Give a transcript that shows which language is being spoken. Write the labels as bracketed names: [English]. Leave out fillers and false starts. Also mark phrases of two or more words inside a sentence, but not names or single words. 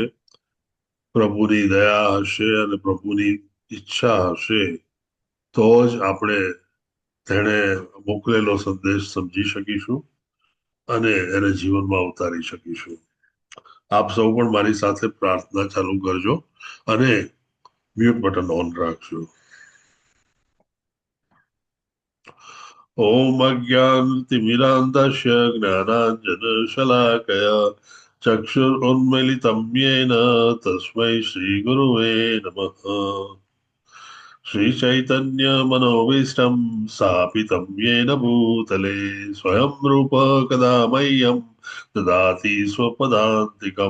[Gujarati] પ્રભુની દયા હશે અને પ્રભુની ઈચ્છા હશે તો જ આપણે તેણે મોકલેલો સંદેશ સમજી શકીશું અને એને જીવનમાં ઉતારી શકીશું. આપ સૌ પણ મારી સાથે પ્રાર્થના ચાલુ કરજો અને [English] mute button on [Gujarati] રાખજો. [Sanskrit] ओम अज्ञानतिमिरान्धस्य ज्ञानाञ्जनशलाकया चक्षुरुन्मिलितं येन तस्मै श्रीगुरुवे नमः. श्रीचैतन्यमनोभीष्टं स्थापितं येन भूतले स्वयं रूप कदा मह्यं ददाति स्वपदान्तिकम्.